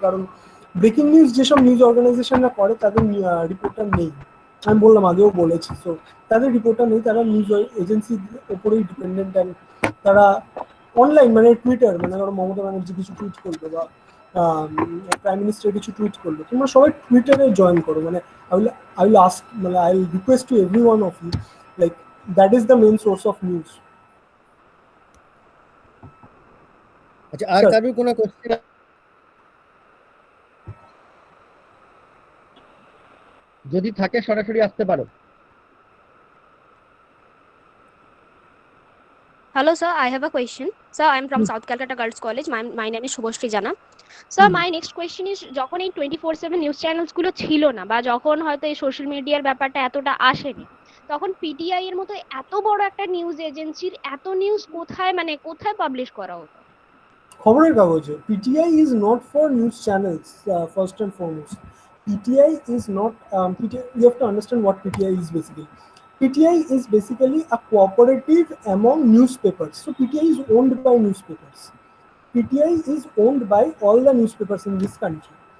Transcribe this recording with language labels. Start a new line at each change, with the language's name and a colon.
Bangla: কারণ breaking news যেসব news অর্গানাইজেশনরা করে, তাদের রিপোর্টার নেই, আমি বললাম, আগেও বলেছি। সো তাদের রিপোর্টার নেই, তারা নিউজ এজেন্সির ওপরেই ডিপেন্ডেন্ট। অ্যান্ড তারা অনলাইন, মানে টুইটার, মানে ধরো মমতা ব্যানার্জি কিছু টুইট করলো বা প্রাইম মিনিস্টার কিছু টুইট করলো, তোমরা সবাই টুইটারে জয়েন করো।
English: মানে I will ask, I will request to every one of you, like, that is the main source of news.
Bangla: আচ্ছা, আর কারোর কোনো কোশ্চেন? যদি থাকে সরাসরি আসতে পারো।
English: Hello, sir. I have a question. Sir, I'm from South Calcutta Girls College. My name is Shubhoshri Jana. Sir, my next question is,
Bangla: যখন এই 24/7 নিউজ চ্যানেলস গুলো ছিল না, বা যখন হয়তো এই সোশ্যাল মিডিয়ার ব্যাপারটা এতটা আসেনি, তখন পিটিআই এর মতো এত বড় একটা নিউজ এজেন্সির এত নিউজ কোথায় পাবলিশ করা হতো? খবরের কাগজে।
English: PTI is not for news channels, first and foremost. PTI is not, you have to understand what PTI is basically. PTI is basically a cooperative among newspapers. So PTI is owned by newspapers. PTI is owned by all the newspapers in this country.